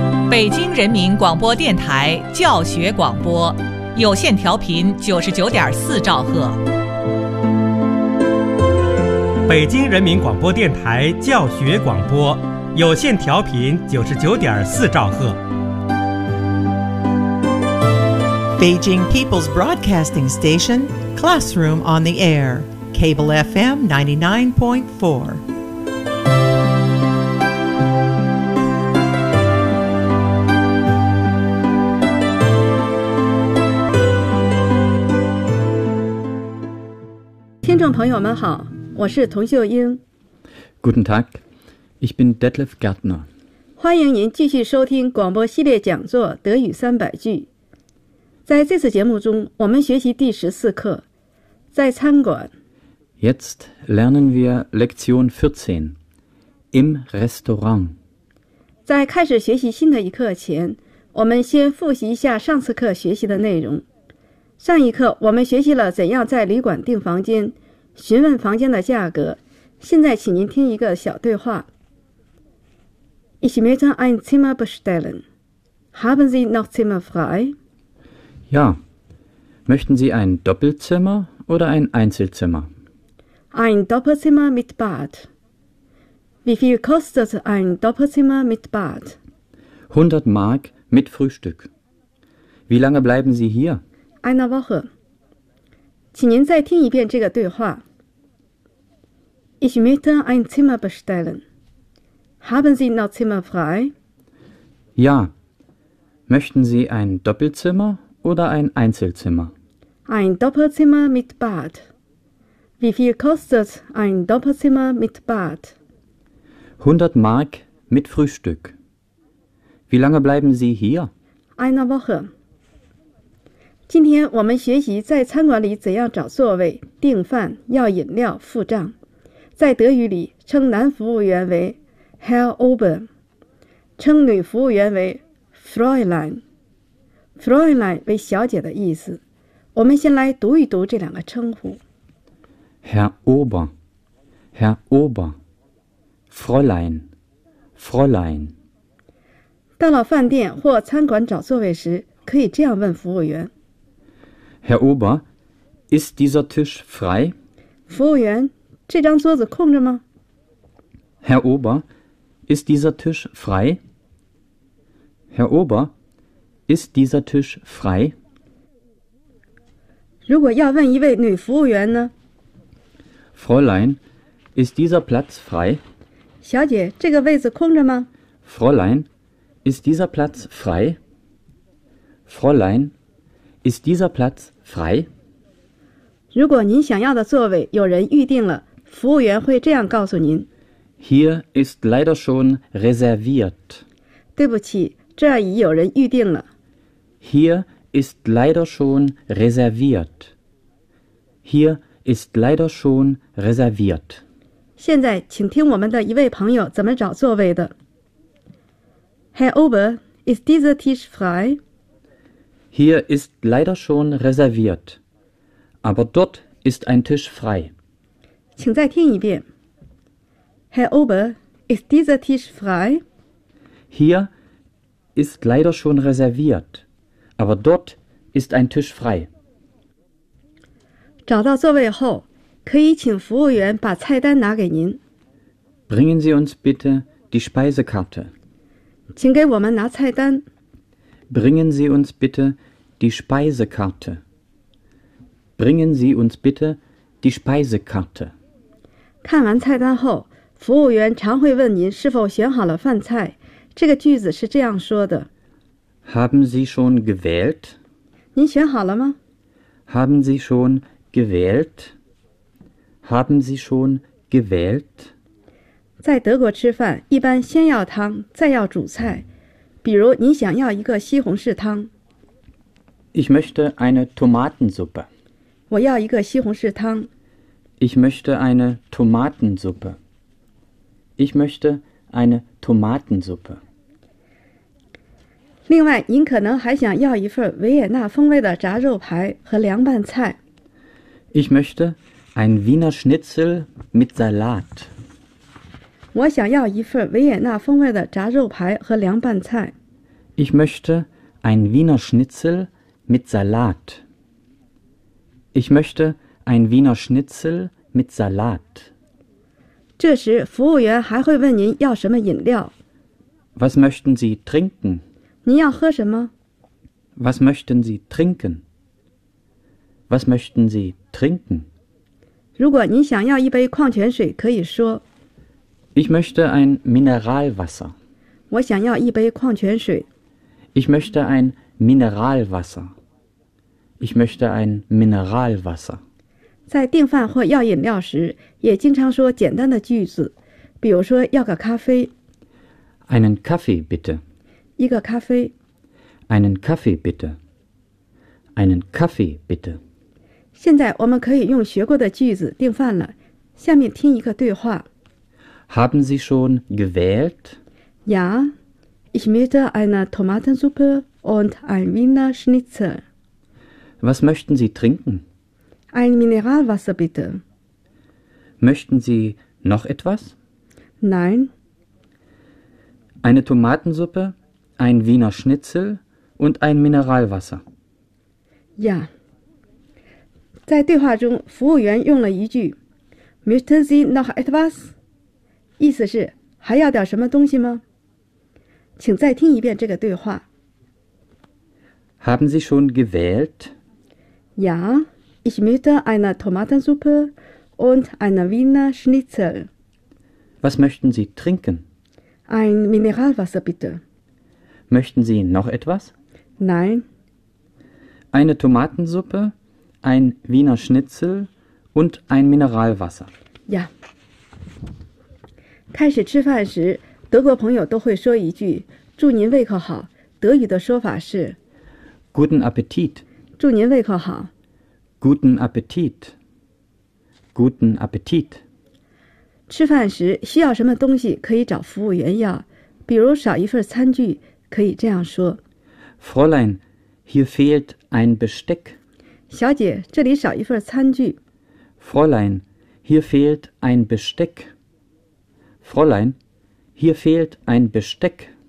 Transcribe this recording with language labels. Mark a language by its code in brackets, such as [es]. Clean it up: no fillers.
[zh] 北京人民广播电台教学广播，有线调频99.4兆赫。北京人民广播电台教学广播，有线调频99.4兆赫。 [en] Beijing People's Broadcasting Station, Classroom on the Air, Cable FM 99.4. [de] Guten Tag, ich bin Detlef Gärtner. [zh] 欢迎您继续收听广播系列讲座《德语三百句》。在这次节目中，我们学习第14课，在餐馆。 [de] Jetzt lernen wir Lektion 14, im Restaurant. [zh] 在开始学习新的一课前，我们先复习一下上次课学习的内容。上一课我们学习了怎样在旅馆订房间，询问房间的价格。现在请您听一个小对话。 [de] Ich möchte ein Zimmer bestellen. Haben Sie noch Zimmer frei? Ja, möchten Sie ein Doppelzimmer oder ein Einzelzimmer? Ein Doppelzimmer mit Bad. Wie viel kostet ein Doppelzimmer mit Bad? 100 Mark mit Frühstück. Wie lange bleiben Sie hier? Eine Woche. [zh] 请您再听一遍这个对话。 [de] Ich möchte ein Zimmer bestellen. Haben Sie noch Zimmer frei? Ja, möchten Sie ein Doppelzimmer? Oder ein Einzelzimmer? Ein Doppelzimmer mit Bad. Wie viel kostet ein Doppelzimmer mit Bad? 100 Mark mit Frühstück. Wie lange bleiben Sie hier? Eine Woche. [zh] 今天我们学习在餐馆里怎样找座位、订饭、要饮料、付账。在德语里称男服务员为 [de] Herr Ober, [zh] 称女服务员为 Fräulein。 Fräulein 为小姐的意思，我们先来读一读这两个称呼。 [de] Herr Ober, Herr Ober, Fräulein, Fräulein。 [zh] 到了饭店或餐馆找座位时，可以这样问服务员。 [de] Herr Ober, ist dieser Tisch frei? [zh] 服务员，这张桌子空着吗 [de] ？Herr Ober, ist dieser Tisch frei? Herr Ober. Ist dieser Tisch frei? [zh] 如果要问一位女服务员呢 [de] ？Fräulein, ist dieser Platz frei? [zh] 小姐，这个位子空着吗 [de] ？Fräulein, ist dieser Platz frei? Fräulein, ist dieser Platz frei? [zh] 如果您想要的座位有人预定了，服务员会这样告诉您 [de] ：Hier ist leider schon reserviert. [zh] 对不起，这儿已有人预定了。 [de] Hier ist leider schon reserviert. Hier ist leider schon reserviert. [zh] 现在请听我们的一位朋友怎么找座位的。 [de] Herr Ober, ist dieser Tisch frei? Hier ist leider schon reserviert. Aber dort ist ein Tisch frei. [zh] 请再听一遍。 [de] Herr Ober, ist dieser Tisch frei? Hier ist leider schon reserviert. Aber dort ist ein Tisch frei. [zh] 找到座位后，可以请服务员把菜单拿给您。 [de] Bringen Sie uns bitte die Speisekarte. [zh] 请给我们拿菜单。 [de] Bringen Sie uns bitte die Speisekarte. Bringen Sie uns bitte die Speisekarte. [zh] 看完菜单后，服务员常会问您是否选好了饭菜。这个句子是这样说的。 [de] Haben Sie schon gewählt? [zh] 您选好了吗 [de] ？Haben Sie schon gewählt? Haben Sie schon gewählt? [zh] 在德国吃饭，一般先要汤，再要主菜。比如，您想要一个西红柿汤。 [de] Ich möchte eine Tomatensuppe. [zh] 我要一个西红柿汤。 [de] Ich möchte eine Tomatensuppe. Ich möchte eine Tomatensuppe. [zh] 另外，您可能还想要一份维也纳风味的炸肉排和凉拌菜。 [de] Ich möchte ein Wiener Schnitzel mit Salat. [zh] 我想要一份维也纳风味的炸肉排和凉拌菜。 [de] Ich möchte ein Wiener Schnitzel mit Salat. Ich möchte ein Wiener Schnitzel mit Salat. [zh] 这时服务员还会问您要什么饮料。 [de] Was möchten Sie trinken? [zh] 您要喝什么？ [de] Was möchten Sie trinken? Was möchten Sie trinken? [zh] 如果您想要一杯矿泉水可以说。 [de] Ich möchte ein Mineralwasser. [zh] 我想要一杯矿泉水。 [de] Ich möchte ein Mineralwasser. Ich möchte ein Mineralwasser. [zh] 在订饭或要饮料时，也经常说简单的句子，比如说要个咖啡。 [de] Einen Kaffee bitte. [zh] 一个咖啡。 [de] Einen Kaffee bitte. Einen Kaffee bitte. [zh] 现在我们可以用学过的句子订饭了。下面听一个对话。 [de] Haben Sie schon gewählt? Ja, ich möchte eine Tomatensuppe und ein Wiener Schnitzel. Was möchten Sie trinken? Ein Mineralwasser, bitte. Möchten Sie noch etwas? Nein. Eine Tomatensuppe, ein Wiener Schnitzel und ein Mineralwasser. Ja. [zh] 在对话中，服务员用了一句 [de] Möchten Sie noch etwas? [zh] 意思是还要点什么东西吗？请再听一遍这个对话。 [de] Haben Sie schon gewählt? Ja. Ich möchte eine Tomatensuppe und eine Wiener Schnitzel. Was möchten Sie trinken? Ein Mineralwasser, bitte. Möchten Sie noch etwas? Nein. Eine Tomatensuppe, ein Wiener Schnitzel und ein Mineralwasser. Ja. [zh] 开始吃饭时，德国朋友都会说一句，祝您胃口好。德语的说法是 [de] Guten Appetit. [zh] 祝您胃口好。 [de] Guten Appetit. Guten Appetit. [zh] 吃饭时需要什么东西可以找服务员要，比如少一份餐具可以这样说。 [de] Fräulein, hier fehlt ein Besteck. [zh] 小姐，这里少一份餐具。 [de] Fräulein, hier fehlt ein Besteck. Fräulein, hier fehlt ein Besteck.